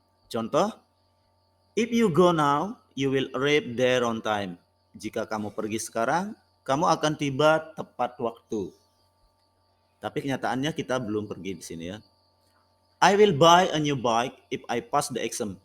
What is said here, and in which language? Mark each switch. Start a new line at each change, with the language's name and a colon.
Indonesian: Contoh,
English: if you go now, you will arrive there on time.
Indonesian: Jika kamu pergi sekarang, kamu akan tiba tepat waktu. Tapi kenyataannya kita belum pergi di sini ya.
English: I will buy a new bike if I pass the exam.